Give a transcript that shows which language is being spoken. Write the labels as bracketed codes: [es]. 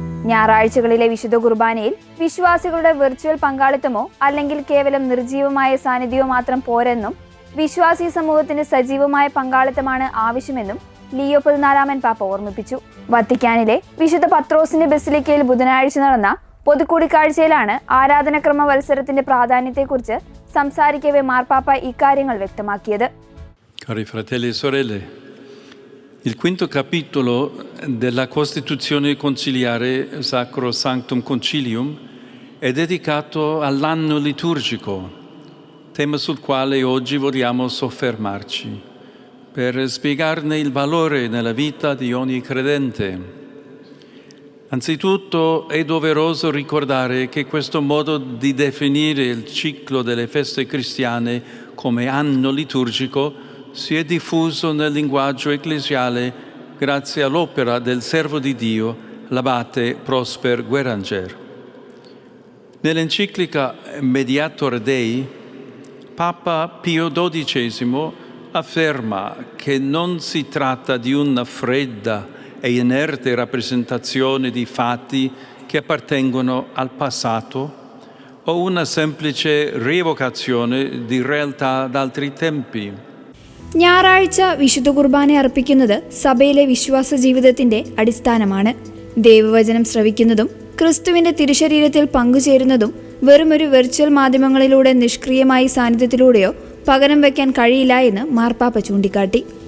[ml] ഞായറാഴ്ചകളിലെ വിശുദ്ധ കുർബാനയിൽ വിശ്വാസികളുടെ വെർച്വൽ പങ്കാളിത്തമോ അല്ലെങ്കിൽ കേവലം നിർജീവമായ സാന്നിധ്യമോ മാത്രം പോരെന്നും വിശ്വാസി സമൂഹത്തിന് സജീവമായ പങ്കാളിത്തമാണ് ആവശ്യമെന്നും ലിയോ 14 പാപ്പ ഓർമ്മിപ്പിച്ചു. വത്തിക്കാനിലെ വിശുദ്ധ പത്രോസിന്റെ ബസിലിക്കയിൽ ബുധനാഴ്ച നടന്ന പൊതുകൂടിക്കാഴ്ചയിലാണ് ആരാധനക്രമ വത്സരത്തിന്റെ പ്രാധാന്യത്തെക്കുറിച്ച് സംസാരിക്കവേ മാർപ്പാപ്പ ഇക്കാര്യങ്ങൾ വ്യക്തമാക്കിയത്. [it] Cari fratelli e sorelle, il quinto capitolo della Costituzione conciliare Sacro Sanctum Concilium è dedicato all'anno liturgico, tema sul quale oggi vogliamo soffermarci, per spiegarne il valore nella vita di ogni credente. Anzitutto è doveroso ricordare che questo modo di definire il ciclo delle feste cristiane come anno liturgico si è diffuso nel linguaggio ecclesiale grazie all'opera del servo di Dio, l'abate Prosper Guéranger. Nell'enciclica Mediator Dei, Papa Pio XII afferma che non si tratta di una fredda e inerte rappresentazione di fatti che appartengono al passato o una semplice rievocazione di realtà d'altri tempi. [ml] ഞായറാഴ്ച വിശുദ്ധ കുർബാന അർപ്പിക്കുന്നത് സഭയിലെ വിശ്വാസ ജീവിതത്തിന്റെ അടിസ്ഥാനമാണ്. ദൈവവചനം ശ്രവിക്കുന്നതും ക്രിസ്തുവിന്റെ തിരുശരീരത്തിൽ പങ്കുചേരുന്നതും വെറുമൊരു വെർച്വൽ മാധ്യമങ്ങളിലൂടെ നിഷ്ക്രിയമായി സാന്നിധ്യത്തിലൂടെയോ പകരം വയ്ക്കാൻ കഴിയില്ല എന്ന് മാർപ്പാപ്പ ചൂണ്ടിക്കാട്ടി.